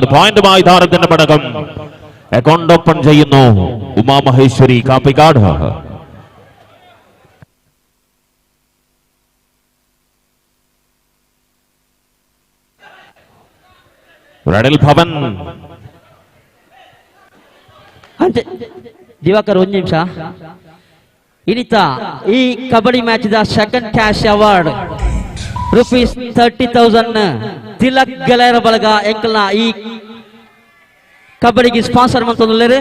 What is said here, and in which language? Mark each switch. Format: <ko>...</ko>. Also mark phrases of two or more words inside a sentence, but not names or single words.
<ml>Point മൈതാനത്തിന്റെ പടകം</ml> <en>account open</en> <ml>ചെയ്യുന്നു ഉമാ മഹേശ്വരി കാപ്പിക്കാട്. റെഡിൽ ഭവൻ.</ml> <kn>ದಿವಾಕರ್ ಒಂದು ನಿಮಿಷ. ಇನ್ನಿತ ಈ ಕಬಡ್ಡಿ ಮ್ಯಾಚ್ ದ</kn> <en>second cash award rupees</en> <kn>30,000 ತಿಲಕ್ ಗೆಳೆಯರ ಬಳಗ ಎಂಕಲ್ನ ಈ ಕಬಡ್ಡಿಗೆ ಸ್ಪಾನ್ಸರ್ ಮಾಡ್ತಾರೆ.</kn>